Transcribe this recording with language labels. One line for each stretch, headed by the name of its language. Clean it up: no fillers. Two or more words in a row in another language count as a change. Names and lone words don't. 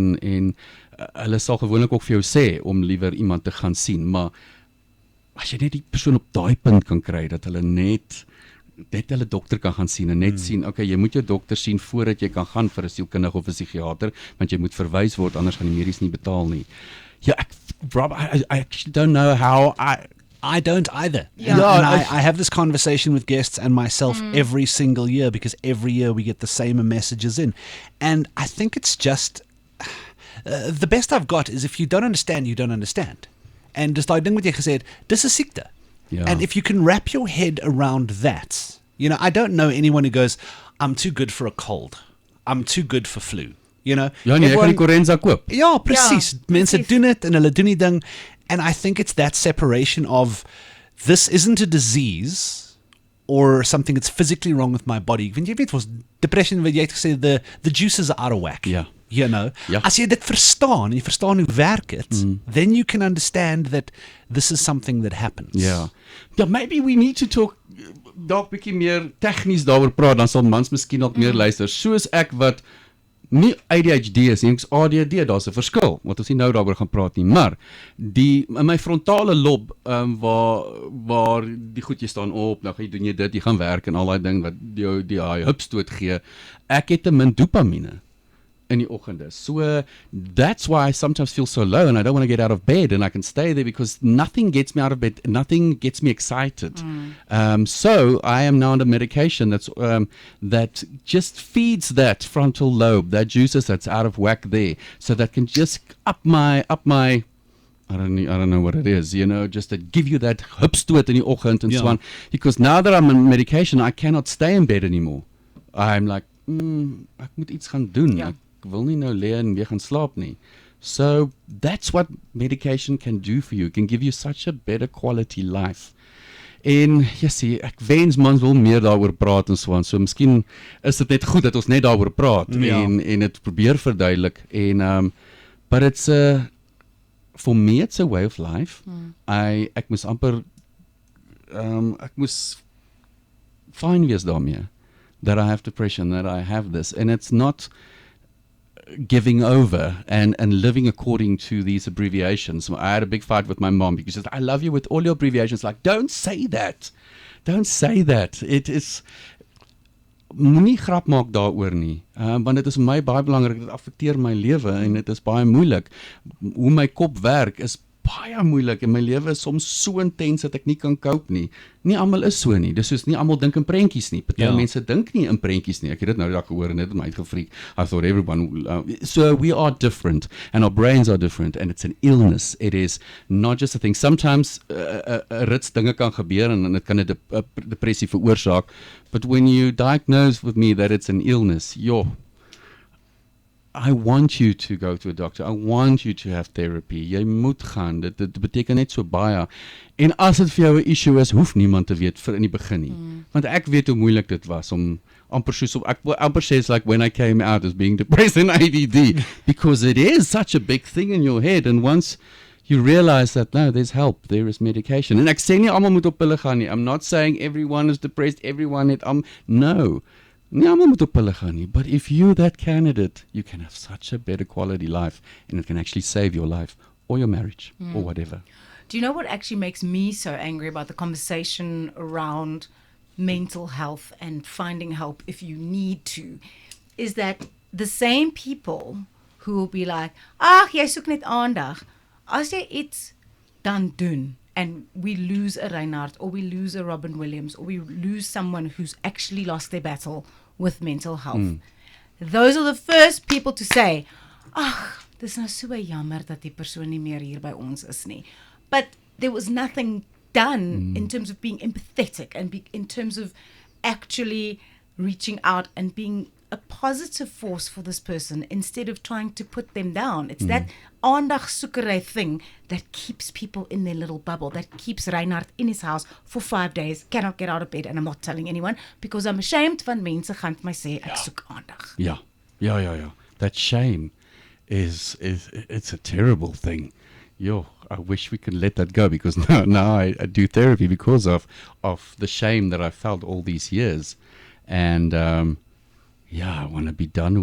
Afrikaans: Jy weet, en hulle sal gewoonlik ook vir jou sê om liewer iemand te gaan sien, maar as jy net die persoon op daai punt kan kry dat hulle net hulle dokter kan gaan sien en net sien, okay, jy moet jou dokter sien voordat jy kan gaan vir 'n sielkundige of 'n psigiater, want jy moet verwys word, anders gaan die medies nie betaal nie. Ja,
English: Rob, I actually don't know how I don't either. Yeah. And I have this conversation with guests and myself every single year, because every year we get the same messages in. And I think it's just, the best I've got is if you don't understand, you don't understand. And just
Afrikaans: daai ding wat jy gesê het, dis 'n siekte. Ja.
English: And if you can wrap your head around that, I don't know anyone who goes, I'm too good for a cold. I'm too good for flu.
Afrikaans: Ja, nee, jy kan die Corenza koop. Ja, presies. Ja, Mense presies. doen dit en hulle doen die ding.
English: And I think it's that separation of, this isn't a disease or something that's physically wrong with my body.
Afrikaans: Want jy weet, was depression, wat jy het gesê,
English: the juices are out of whack.
Afrikaans: Ja. Ja. As jy dit verstaan, en jy verstaan hoe werk het,
English: then you can understand that this is something that happens.
Afrikaans: Ja. Ja,
English: maybe we need to talk
Afrikaans: dalk bietjie meer tegnies daaroor praat, dan sal mans miskien ook meer luister. Soos ek wat nie ADHD is nie, ek's ADD, daar's 'n verskil, wat ons nie nou daaroor gaan praat nie, maar in my frontale lob, waar die goedjies staan op, nou gaan jy doen jy dit, jy gaan werk en al daai ding wat jou die hupstoot gee, ek het te min dopamine in die oggende.
English: So that's why I sometimes feel so low and I don't want to get out of bed, and I can stay there because nothing gets me out of bed, nothing gets me excited. So I am now under medication that just feeds that frontal lobe, that juices that's out of whack there, so that can just up my I don't know what it is, just to give you that
Afrikaans: hupstoot in die oggend
English: and so on. Because now that I'm on medication, I cannot stay in bed anymore. I'm like,
Afrikaans: ek moet iets gaan doen. Ja. Ek wil nie nou lê en weer gaan slaap nie.
English: So that's what medication can do for you. It can give you such a better quality life.
Afrikaans: En jy sien, ek wens mans wil meer daaroor praat en so aan. So miskien is dit net goed dat ons net daaroor praat en dit probeer verduidelik.
English: En but it's for me it's a way of life.
Afrikaans: Ek moes amper ek moes fine wees daarmee.
English: That I have depression, that I have this, and it's not giving over and living according to these abbreviations. I had a big fight with my mom because she said, I love you with all your abbreviations. Like, don't say that. Don't say that. It is,
Afrikaans: moenie grap maak daaroor nie. Want dit is vir my baie belangrik, dit affekteer my lewe en dit is baie moeilik. Hoe my kop werk is baie moeilik en my lewe is soms so intens dat ek nie kan cope nie. Nie almal is so nie. Dis soos nie almal dink in prentjies nie. Party mense dink nie in prentjies nie. Ek het dit nou die dag gehoor en dit het my uitgefreak.
English: I thought everyone so we are different and our brains are different and it's an illness. It is not just a thing.
Afrikaans: Sometimes rits dinge kan gebeur en dit kan 'n depressie veroorsaak.
English: But when you diagnose with me that it's an illness, I want you to go to a doctor. I want you to have therapy.
Afrikaans: Jy moet gaan. Dit beteken net so baie. En as dit vir jou 'n issue is, hoef niemand te weet vir in die begin nie. Want ek weet hoe moeilik dit was om amper soos ek wil amper sê
English: it's like when I came out as being depressed and ADD because it is such a big thing in your head, and once you realize that no, there's help, there is medication.
Afrikaans: En ek sê nie almal moet op pille gaan nie.
English: I'm not saying everyone is depressed, everyone it no.
Afrikaans: Nie almal moet op pille gaan nie,
English: but if you're that candidate, you can have such a better quality life and it can actually save your life or your marriage or whatever. Do you know what actually makes me so angry about the conversation around mental health and finding help if you need to? Is that the same people who will be like,
Afrikaans: ag, jy soek net aandag. As jy iets dan doen,
English: and we lose a Reynard or we lose a Robin Williams or we lose someone who's actually lost their battle with mental health. Those are the first people to say,
Afrikaans: ag, dis nou so jammer dat die persoon nie meer hier by ons is nie.
English: But there was nothing done in terms of being empathetic and in terms of actually reaching out and being a positive force for this person instead of trying to put them down. It's that aandagsoekery thing that keeps people in their little bubble, that keeps Reynard in his house for 5 days, cannot get out of bed, and I'm not telling anyone because I'm ashamed
Afrikaans: van mense gaan vir my sê ek soek aandag.
English: Yeah. That shame is it's a terrible thing. I wish we could let that go because now I do therapy because of the shame that I felt all these years. And I want to be done with that.